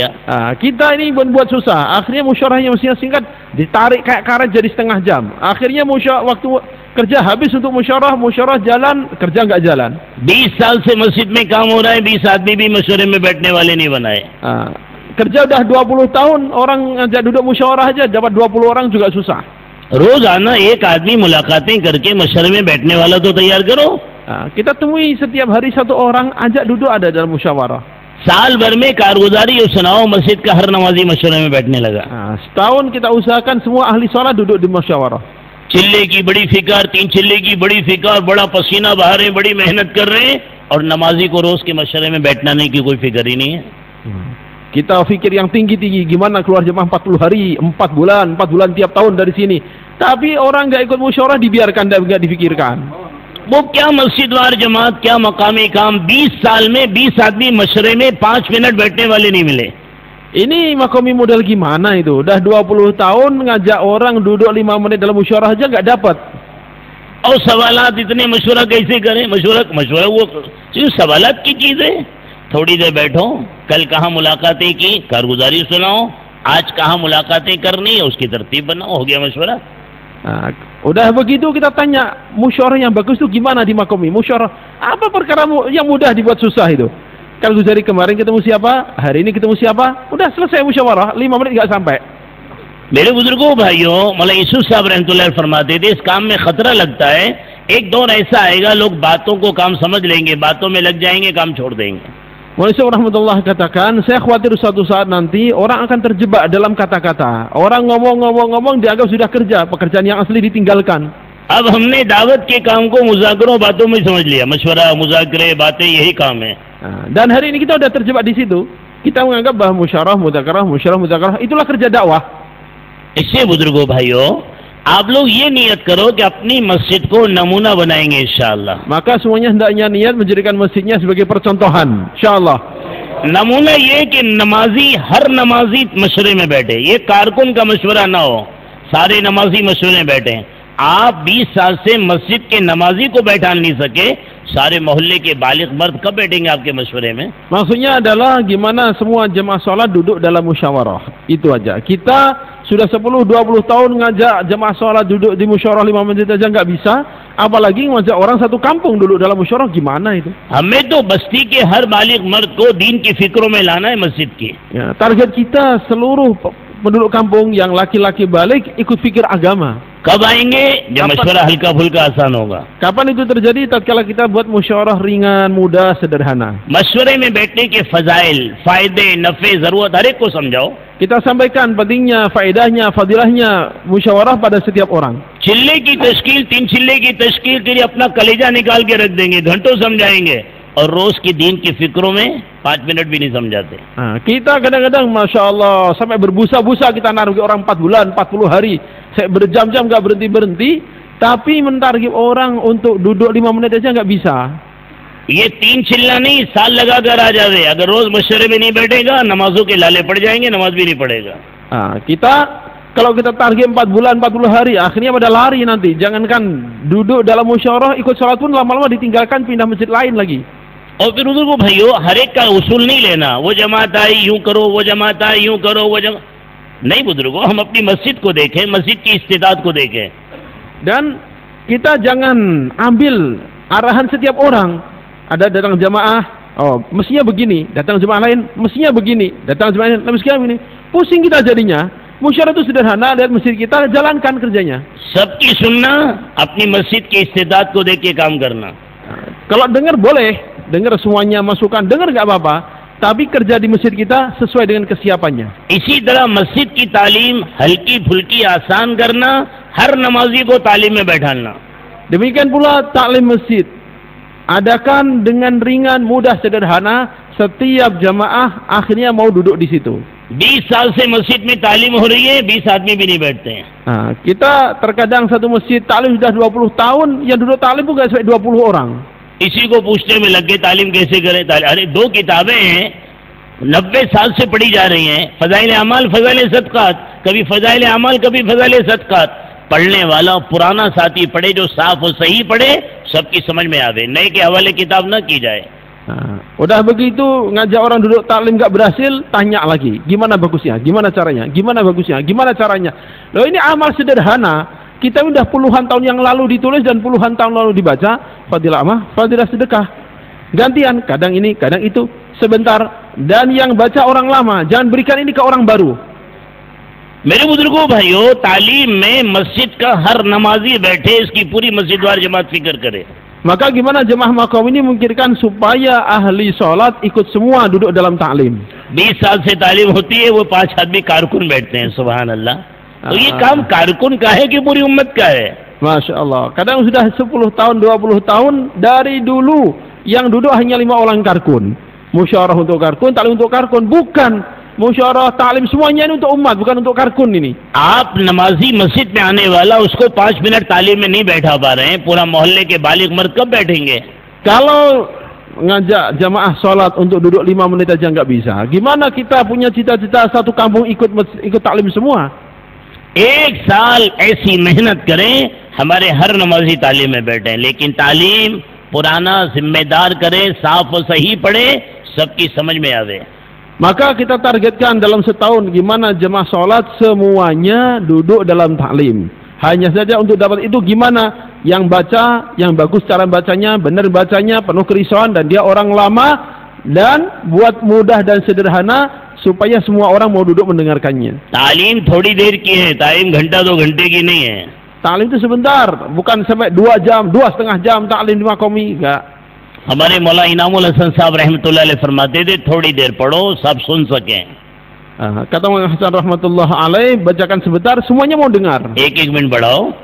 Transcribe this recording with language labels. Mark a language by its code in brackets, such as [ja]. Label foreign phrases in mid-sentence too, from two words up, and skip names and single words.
[id] Kita ini buat susah, akhirnya musyawarahnya mestinya singkat, ditarik kayak karet jadi setengah jam. Akhirnya waktu kerja habis untuk musyawarah jalan, kerja nggak jalan. [ur] 20 سال سے مسجد میں کام ہو رہا ہے، 20 آدمی بھی مشورے میں بیٹھنے والے نہیں بنائے. [id] Kerja udah 20 tahun, orang ngajak duduk musyawarah aja dapat 20 orang juga susah. [ur] روزانہ ایک آدمی ملاقاتیں کر کے مشورے میں بیٹھنے والا تو تیار کرو. [id] Kita temui setiap hari satu orang, ajak duduk ada dalam musyawarah. [ur] سال بھر میں کارگزاری سناؤ، مسجد کا ہر نمازی مشورے میں بیٹھنے لگا. [id] Setahun kita usahakan semua ahli sholat duduk di musyawarah. [ur] چلے کی بڑی فکر، 3 چلے کی بڑی فکر، بڑا پسینہ بہا رہے ہیں، بڑی محنت کر رہے ہیں، اور نمازی کو روز کے مشورے میں بیٹھنا نہیں کی کوئی فکر ہی نہیں ہے. [id] Kita fikir yang tinggi-tinggi, gimana keluar jemaah 40 hari, 4 bulan tiap tahun dari sini. Tapi orang nggak ikut musyawarah, dibiarkan, nggak difikirkan. [ur] وہ کیا مسجد وار جماعت، کیا مقامی کام، 20 سال میں 20 آدمی مشورے میں 5 منٹ بیٹھنے والے نہیں ملے. [id] Ini makomi model gimana itu? Udah 20 tahun ngajak orang duduk 5 menit dalam musyawarah aja nggak dapat. [ur] اور سوالات اتنے مشورہ کیسے کریں؟ مشورہ وہ سوالات کی چیزیں، تھوڑی دیر بیٹھو، کل کہاں ملاقاتیں کی، کارگزاری سناؤ، آج کہاں ملاقاتیں کرنی ہے، اس کی ترتیب بناؤ، ہو گیا مشورہ. [id] Udah begitu kita tanya, musyawarah yang bagus itu gimana di makomi? Musyawarah apa perkara yang mudah dibuat susah itu? कारगुजारी kemarin ketemu siapa, hari ini ketemu siapa, udah selesai musyawarah, 5 menit nggak sampai. [ur] میرے بزرگوں بھائیوں، مولانا یوسف صاحب رحمۃ اللہ فرماتے تھے، اس کام میں خطرہ لگتا ہے، ایک دور ایسا آئے گا لوگ باتوں کو کام سمجھ لیں گے، باتوں میں لگ جائیں گے، کام چھوڑ دیں گے. [id] Malaysia rahmatullah katakan, saya khawatir suatu saat nanti orang akan terjebak dalam kata-kata. Orang ngomong dianggap sudah kerja, pekerjaan yang asli ditinggalkan. [ur] اب ہم نے دعوت کے کام کو مذاکروں باتوں میں سمجھ لیا، مشورہ، مذاکرے، باتیں یہی کام ہے. [id] Dan hari ini kita sudah terjebak di situ. Kita menganggap bahwa musyawarah, itulah kerja dakwah. [ur] اس سے بزرگوں بھائیوں، آپ لوگ یہ نیت کرو کہ اپنی مسجد کو نمونہ بنائیں گے ان شاء اللہ. [id] Maka semuanya hendaknya niat menjadikan masjidnya sebagai percontohan, insyaallah. [ur] نمونہ یہ کہ نمازی، ہر نمازی مشورے میں بیٹھے، یہ کارکن کا مشورہ نہ ہو، سارے نمازی مشورے میں بیٹھے. آپ 20 سال سے مسجد کے نمازی کو بٹھا نہیں سکے، سارے محلے کے بالغ مرد کب بیٹھیں گے آپ کے مشورے میں? [id] Maksudnya adalah gimana semua jemaah sholat duduk dalam musyawarah. Itu aja. Kita sudah 10-20 tahun ngajak jemaah sholat duduk di musyawarah 5 menit aja nggak bisa, apalagi ngajak orang satu kampung duduk dalam musyawarah, gimana itu? [ur] ہمیں تو بستی کے ہر بالغ مرد کو دین کی فکروں میں لانا ہے مسجد کی. [id] Ya, target kita seluruh penduduk kampung yang laki-laki balik ikut fikir agama. [ur] کب آئیں گے? جب مشورہ ہلکا پھلکا آسان ہوگا. [id] Kapan itu terjadi? Tatkala kita buat musyawarah ringan, mudah, sederhana. [ur] مشورے میں بیٹھنے کے فضائل، فائدے، نفعے، ضرورت ہر ایک کو سمجھاؤ. [id] Kita sampaikan pentingnya, faedahnya, fadilahnya musyawarah pada setiap orang. [ur] چلے کی تشکیل، 3 چلے کی تشکیل کے لیے اپنا کلیجہ نکال کے رکھ دیں گے، گھنٹوں سمجھائیں گے، اور روز کی دین کی فکروں میں 5 منٹ بھی نہیں سمجھاتے. [id] Kita kadang-kadang [ar] ما شاء الله [id] sampai berbusa-busa kita naruh orang 4 bulan, 40 hari, saya berjam-jam nggak berhenti-berhenti, tapi mentarget orang untuk duduk 5 menit aja nggak bisa. [ur] یہ 3 چلہ نہیں، سال لگا کر آ جاوے۔ اگر روز مشورے میں نہیں بیٹھے گا، نمازوں کے لالے پڑ جائیں گے، نماز بھی نہیں پڑھے گا. [id] Kita kalau kita target 4 bulan, 40 hari, akhirnya pada lari nanti. Jangankan duduk dalam musyawarah, ikut sholat pun lama-lama ditinggalkan, pindah masjid lain lagi. [ur] اور پھر بزرگوں بھائیوں، ہر ایک کا اصول نہیں لینا، وہ جماعت آئی یوں کرو، وہ جماعت آئی یوں کرو، وہ نہیں بزرگوں، ہم اپنی مسجد کو دیکھیں، مسجد کی استعداد کو دیکھیں. [id] Dan kita jangan ambil arahan setiap orang. Ada datang jamaah, oh mestinya begini, datang jemaah lain mestinya begini, datang jemaah lain mestinya begini. Pusing kita jadinya. Musyawarah itu sederhana, lihat masjid kita, jalankan kerjanya. [ur] سب کی سننا، اپنی مسجد کی استعداد کو دیکھ کے کام کرنا. [id] Kalau dengar boleh, dengar semuanya masukan, dengar nggak apa-apa, tapi kerja di masjid kita sesuai dengan kesiapannya. [ur] اسی طرح مسجد کی تعلیم ہلکی پھلکی آسان کرنا، ہر نمازی کو تعلیم میں بٹھانا. [id] Demikian pula taklim masjid, adakan dengan ringan, mudah, sederhana. Setiap jamaah akhirnya mau duduk di situ. [ur] 20 سال سے مسجد میں تعلیم ہو رہی ہے، 20 آدمی بھی نہیں بیٹھتے ہیں. [id] Kita terkadang satu masjid taklim sudah 20 tahun, yang duduk taklim pun nggak sampai 20 orang. [ur] اسی کو پوچھنے میں لگ گئے تعلیم کیسے کریں۔ ارے 2 کتابیں ہیں 90 سال سے پڑھی جا رہی ہیں، فضائل اعمال، فضائل صدقات. کبھی فضائل اعمال، کبھی فضائل صدقات۔ پڑھنے والا پرانا ساتھی پڑھے، جو صاف اور صحیح پڑھے، سب کی سمجھ میں آوے. نئے کے حوالے کتاب نہ کی جائے. [id] Udah begitu ngajak orang duduk taklim nggak berhasil, tanya lagi gimana bagusnya, gimana caranya, gimana bagusnya, gimana caranya. Loh ini amal sederhana, kita udah puluhan tahun yang lalu ditulis dan puluhan tahun lalu dibaca. Fadilah amal, fadilah sedekah, gantian, kadang ini kadang itu, sebentar. Dan yang baca orang lama, jangan berikan ini ke orang baru. [ur] میرے بزرگوں بھائیوں، تعلیم میں مسجد کا ہر نمازی بیٹھے، اس کی پوری مسجد وار جماعت فکر کرے. [id] Maka gimana jemaah makom ini memikirkan supaya ahli sholat ikut semua duduk dalam taklim. [ur] 20 سال سے تعلیم ہوتی ہے، وہ 5 آدمی کارکن بیٹھتے ہیں. [ar] سبحان الله. [ur] تو یہ کام کارکن کا ہے کہ پوری امت کا ہے? [ar] ما شاء الله. [id] Kadang sudah 10 tahun, 20 tahun dari dulu yang duduk hanya 5 orang karkun. Musyawarah untuk karkun, taklim untuk karkun. Bukan. Musyawarah taklim semuanya ini untuk umat, bukan untuk karkun ini. [ur] آپ نمازی مسجد میں آنے والا، اس کو 5 منٹ تعلیم میں نہیں بٹھا پا رہے ہیں، پورا محلے کے بالغ مرد کب بیٹھیں گے? [id] Kalau ngajak jamaah sholat untuk duduk 5 menit aja nggak bisa, gimana kita punya cita-cita satu kampung ikut taklim semua? [ur] 1 سال ایسی محنت کریں، ہمارے ہر نمازی تعلیم میں بیٹھے. لیکن تعلیم پرانا ذمہ دار کریں، صاف اور صحیح پڑھے، سب کی سمجھ میں آوے. [id] Maka kita targetkan dalam setahun gimana jemaah sholat semuanya duduk dalam taklim. Hanya saja untuk dapat itu gimana yang baca, yang bagus cara bacanya, benar bacanya, penuh kerisauan dan dia orang lama, dan buat mudah dan sederhana supaya semua orang mau duduk mendengarkannya. [ur] تعلیم تھوڑی دیر کی ہے، تعلیم گھنٹہ 2 گھنٹے کی نہیں ہے. [id] Taklim itu sebentar, bukan sampai 2 jam, 2,5 jam taklim di makomi, enggak. [ur] ہمارے مولا انعام الحسن صاحب [ar] رحمة الله عليه [ur] فرماتے تھے، تھوڑی دیر پڑھو، سب سن سکیں. [id] Kata Maulana Hasan [ar] رحمة الله عليه, [id] bacakan sebentar, semuanya mau dengar. [ur] 1-1 منٹ بڑھاؤ.